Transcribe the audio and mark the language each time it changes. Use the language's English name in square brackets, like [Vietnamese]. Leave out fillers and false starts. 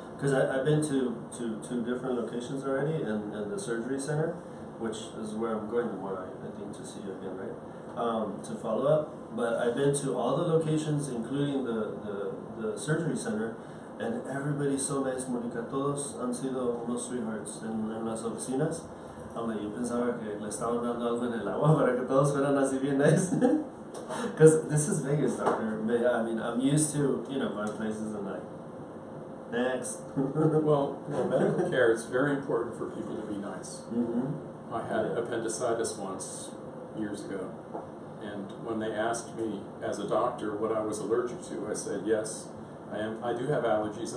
[English] Because I've been to 2 different locations already, and the surgery center, which is where I'm going tomorrow, I think, to see you again, right? To follow up. But I've been to all the locations, including the surgery center, and everybody's so nice, Monica. [Spanish] Todos han sido unos sweethearts en las oficinas. Yo pensaba que le estaban dando algo en el agua para que todos fueran así bien nice. [English] Because this is Vegas, Doctor. I mean, I'm used to, going places and like, next. Well, medical care, it's very important for people to be nice. Mm-hmm. I had appendicitis once, years ago. And when they asked me as a doctor what I was allergic to, I said, yes, I do have allergies.